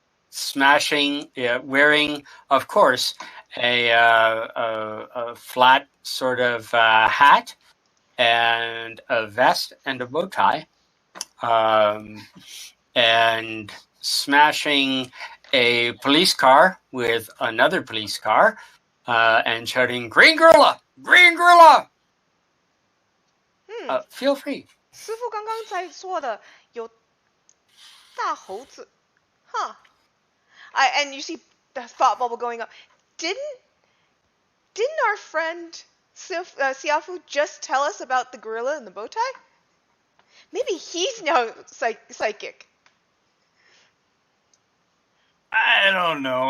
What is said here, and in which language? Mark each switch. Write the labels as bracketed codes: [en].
[en] Smashing, wearing, of course, a flat sort of hat and a vest and a bow tie, and smashing a police car with another police car, and shouting, "Green gorilla! Green gorilla!" Feel free. [zh] 师傅刚刚才说的有大猴子 Huh. [en] And you see the thought bubble going up. Didn't our friend Siafu just tell us about the gorilla and the bow tie? Maybe he's now psychic. I don't know.